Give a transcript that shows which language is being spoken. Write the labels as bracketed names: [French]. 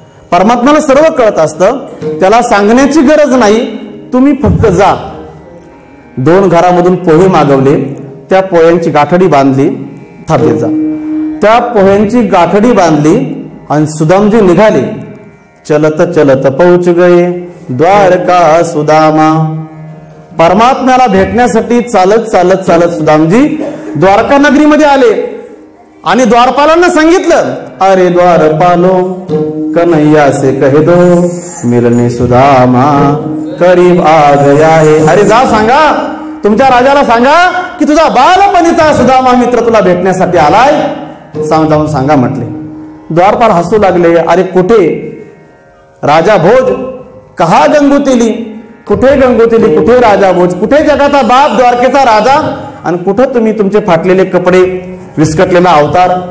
[Marathi] परमात्म्याला सर्व कळत असतं, त्याला सांगण्याची गरज नाही. तुम्ही फक्त जा. 2 घरामधून पोहे मागवले, त्या पोह्यांची गाठडी बांधली. थाप देत जा. त्या पोह्यांची गाठडी बांधली आणि सुदामजी निघाले. [Hindi] चलत चलत पहुंच गए द्वारका सुदामा. [Marathi] परमात्म्याला भेटण्यासाठी चालत चालत चालत सुदामजी द्वारका नगरीमध्ये आले. आणि द्वारपालांना सांगितलं, [Hindi] अरे द्वारपालो कन्हैया से कह दो मिलने सुदामा करीब आ गया है. [Marathi] अरे जा सांगा, तुमच्या राजाला सांगा की तुझा बालपणीचा सुदामा मित्र तुला भेटण्यासाठी आलाय. जाऊन सांगा म्हटले. द्वारपाल हसू लागले. अरे कुठे राजा भोज, कहा गंगोतेली? कुठे गंगोतेली, कुठे राजा भोज, कुठे जगाचा बाप द्वारकेचा राजा, आणि कुठं तुम्ही तुमचे फाटलेले कपडे, विस्कटलेला अवतार?